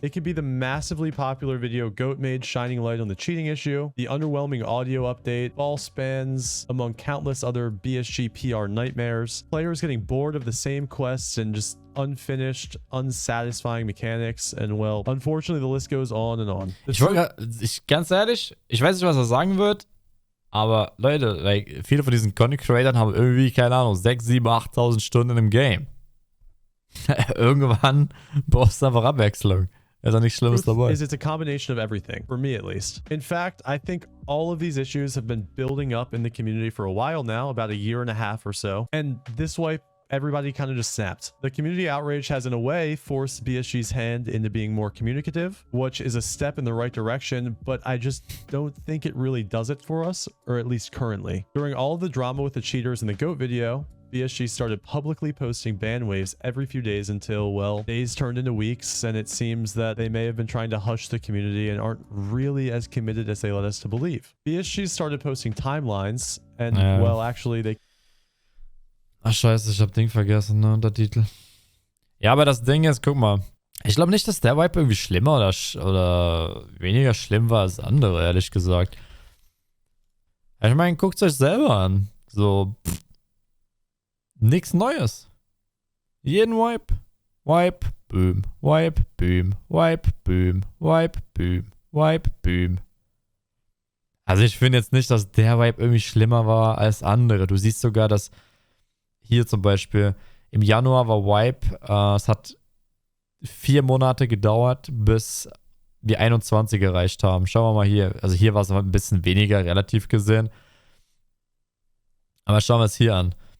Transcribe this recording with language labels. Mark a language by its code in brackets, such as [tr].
[en] It could be the massively popular video Goat made shining light on the cheating issue, the underwhelming audio update, false spans, among countless other BSG PR nightmares, players getting bored of the same quests and just unfinished, unsatisfying mechanics, and well, unfortunately the list goes on and on. [de] Ganz ehrlich, ich weiß nicht, was er sagen wird, aber Leute, like, viele von diesen Content Creators haben irgendwie, keine Ahnung, 6, 7, 8.000 Stunden im Game. Irgendwann brauchst du einfach Abwechslung. Ist auch nichts Schlimmes dabei. [en] It's a combination of everything, for me at least. In fact, I think all of these issues have been building up in the community for a while now, about a year and a half or so, and this wipe, everybody kind of just snapped. The community outrage has in a way forced BSG's hand into being more communicative, which is a step in the right direction, but I just don't think it really does it for us, or at least currently. During all of the drama with the cheaters in the GOAT video, BSG started publicly posting ban waves every few days until, well, days turned into weeks, and it seems that they may have been trying to hush the community and aren't really as committed as they led us to believe. BSG started posting timelines, and, well, actually, they... [de] Ach scheiße, ich hab Ding vergessen, ne, Untertitel. Ja, aber das Ding ist, guck mal. Ich glaube nicht, dass der Vibe irgendwie schlimmer oder weniger schlimm war als andere, ehrlich gesagt. Ich meine, guckt euch selber an. So, nix Neues. Jeden Vibe. Vibe, boom, Vibe, boom, Vibe, boom, Vibe, boom, Vibe, boom. Also ich finde jetzt nicht, dass der Vibe irgendwie schlimmer war als andere. Du siehst sogar, dass hier zum Beispiel im Januar war Wipe. Es hat 4 Monate gedauert, bis wir 21 erreicht haben. Schauen wir mal hier. Also hier war es ein bisschen weniger, relativ gesehen. Aber schauen wir es hier an.